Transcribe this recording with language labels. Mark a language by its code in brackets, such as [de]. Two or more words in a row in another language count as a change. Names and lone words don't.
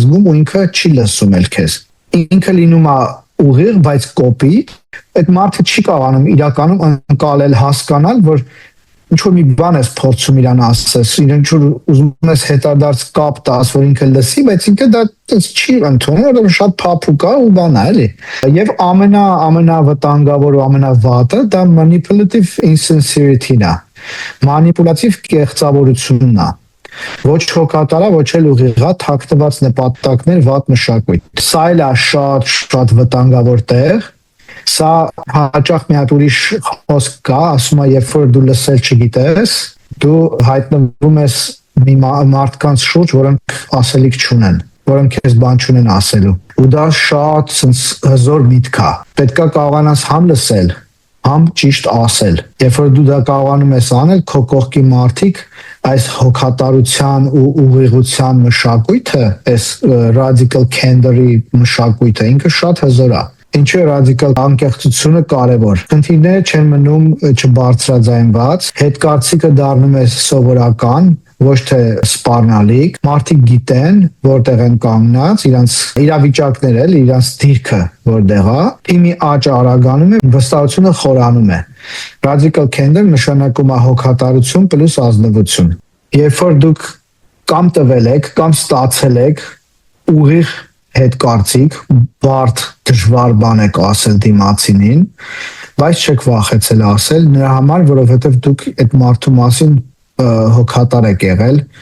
[hy] զգում ու ինքը չի լսում էլ քեզ։ Ինքը լինում է ուղիղ, բայց կոպիտ, այդ մարդը չի կարողանում իրականում ընկալել, հասկանալ, որ ինչ որ մի բան ես փորձում իրան ասես, իրեն ինչ որ ուզում ես հետադարձ կապ տաս, որ ինքը լսի, բայց ինքը դա չի ընդունում, որովհետև շատ փափուկ է ու բան է, էլի։ Եվ ամենավտանգավոր ու ամենավատը դա [en] manipulative insincerity- [hy] ն է, մանիպուլատիվ կեղծավորությունն է։ Ոչ հոգատարա, ոչ էլ ուղիղա, թաքնված նպատակներ, վատ մշակույթ։ Սա էլ է շատ վտանգավոր տեղ։ Սա հաճախ մի հատ ուրիշ խոսք կա, ասում է, երբ որ դու լսել չգիտես, դու հայտնվում ես մի մարդկանց շուրջ, որոնք ասելիք չունեն, որոնք քեզ բան չունեն ասելու։ Ու դա շատ հզոր միտք է։ Պետք է կարողանաս համ լսել, համ ճիշտ ասել։ Երբ որ դու դա կարողանում ես անել, քո կողքի մարդիկ այս հոգատարության ու ուղիղության մշակույթը, այս [en] radical candor- [hy] ի մշակույթը, ինքը շատ հզոր է։ Ինչու է ռադիկալ անկեղծությունը կարևոր։ Խնդիրները չեն մնում չբարձրաձայնված, հետկարծիքը դառնում է սովորական, ոչ թե սպառնալիք, մարդիկ գիտեն որտեղ են կանգնած, իրանց իրավիճակները, իրանց դիրքը որտեղ է, թիմի աճը արագանում է, վստահությունը խորանում է։ [en] Radical candor [hy] նշանակում է հոգատարություն պլյուս ազնվություն։ Երբ որ դուք կամ տվել եք, կամ ստացել եք ուղիղ հետկարծիք, բարդ դժվար բան եք ասել դիմացինին, բայց չեք վախեցել ասել նրա համար, որովհետև դուք այդ մարդու մասին հոգատար եք եղել